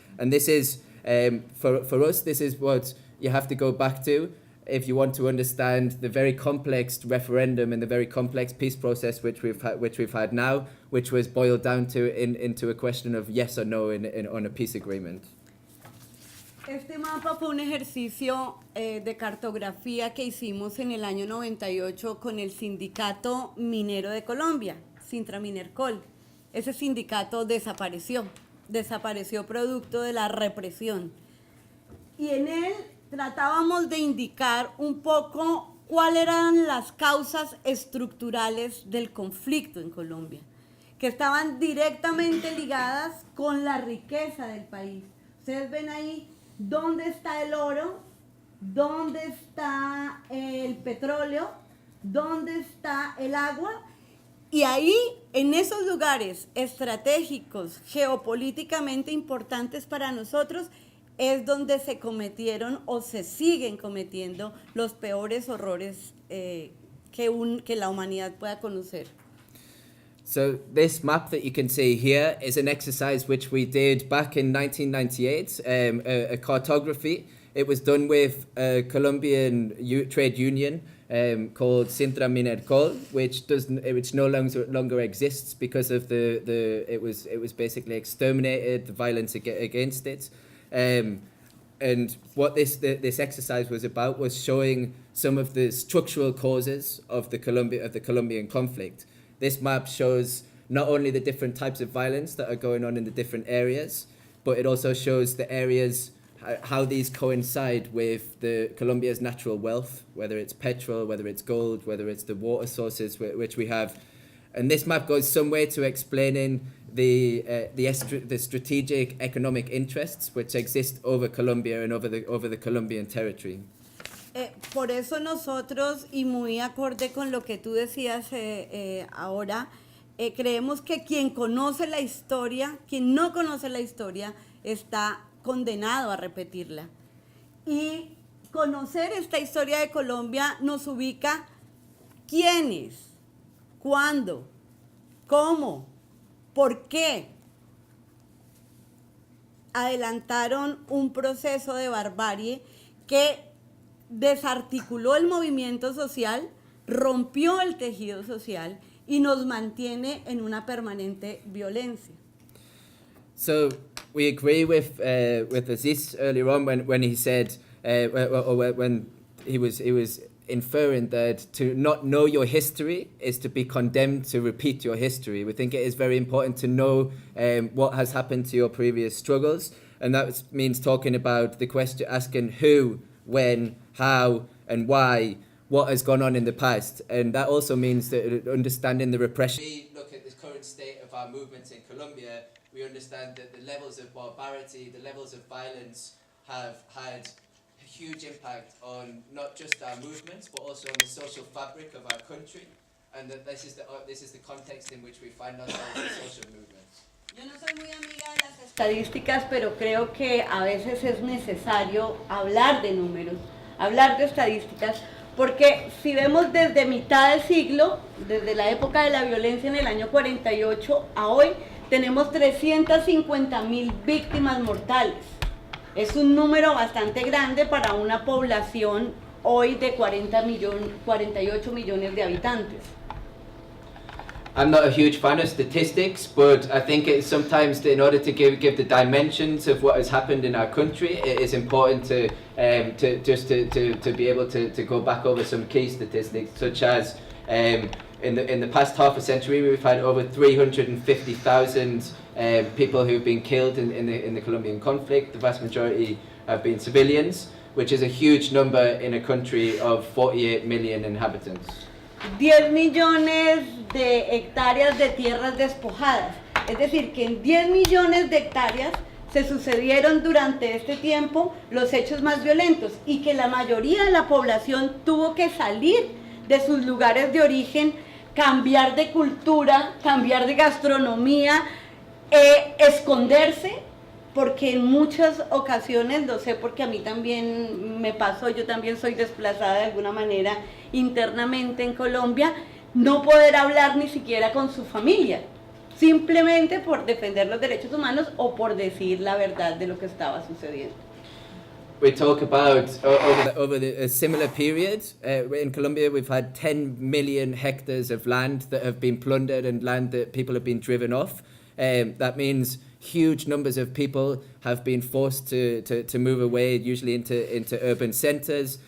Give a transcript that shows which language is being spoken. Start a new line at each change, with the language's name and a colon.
English: And this is, for us, this is what you have to go back to if you want to understand the very complex referendum and the very complex peace process which we've had now, which was boiled down to into a question of yes or no on a peace agreement.
Spanish: Este mapa fue un ejercicio de cartografía que hicimos en el año 98 con el Sindicato Minero de Colombia, Sintraminercol. Ese sindicato desapareció producto de la represión. Y en él tratábamos de indicar un poco cuáles eran las causas estructurales del conflicto en Colombia, que estaban directamente ligadas con la riqueza del país. Ustedes ven ahí dónde está el oro, dónde está el petróleo, dónde está el agua, y ahí, en esos lugares estratégicos, geopolíticamente importantes para nosotros, es donde se cometieron o se siguen cometiendo los peores horrores que la humanidad pueda conocer.
English: So this map that you can see here is an exercise which we did back in 1998, a cartography. It was done with a Colombian trade union called Sintra Minercol, which no longer exists because of it was basically exterminated, the violence against it. And what this exercise was about was showing some of the structural causes of the Colombian conflict. This map shows not only the different types of violence that are going on in the different areas, but it also shows the areas, how these coincide with Colombia's natural wealth, whether it's petrol, whether it's gold, whether it's the water sources which we have. And this map goes some way to explaining the strategic economic interests which exist over Colombia and over the Colombian territory.
Spanish: Por eso nosotros, y muy acorde con lo que tú decías ahora, creemos que quien conoce la historia, quien no conoce la historia, está condenado a repetirla. Y conocer esta historia de Colombia nos ubica quiénes, cuándo, cómo, por qué adelantaron un proceso de barbarie que desarticuló el movimiento social, rompió el tejido social y nos mantiene en una permanente violencia.
English: So we agree with Aziz earlier on when he said, when he was inferring that to not know your history is to be condemned to repeat your history. We think it is very important to know what has happened to your previous struggles, and that means talking about the question, asking who, when, how, and why, what has gone on in the past. And that also means that understanding the repression. We look at the current state of our movements in Colombia, we understand that the levels of barbarity, the levels of violence have had a huge impact on not just our movements, but also on the social fabric of our country. And that this is the context in which we find ourselves in social movements.
Spanish: Yo no soy muy amiga de las estadísticas, pero creo que a veces es necesario hablar de números, hablar de estadísticas, porque si vemos desde mitad del siglo, desde la época de la violencia en el año 48 a hoy, tenemos 350,000 víctimas mortales. Es un número bastante grande para una población hoy de 48 millones de habitantes.
English: I'm not a huge fan of statistics, but I think it's sometimes, in order to give the dimensions of what has happened in our country, it is important to be able to go back over some key statistics, such as in the past half a century we've had over 350,000 people who've been killed in the Colombian conflict. The vast majority have been civilians, which is a huge number in a country of 48 million inhabitants.
Spanish: 10 millones de hectáreas de tierras despojadas. Es decir, que en 10 millones de hectáreas se sucedieron durante este tiempo los hechos más violentos y que la mayoría de la población tuvo que salir de sus lugares de origen, cambiar de cultura, cambiar de gastronomía, esconderse, porque en muchas ocasiones, lo sé porque a mí también me pasó, yo también soy desplazada de alguna manera internamente en Colombia, no poder hablar ni siquiera con su familia, simplemente por defender los derechos humanos o por decir la verdad de lo que estaba sucediendo.
English: We talk about over a similar period in Colombia we've had 10 million hectares of land that have been plundered and land that people have been driven off. That means huge numbers of people have been forced to move away, usually into urban centres.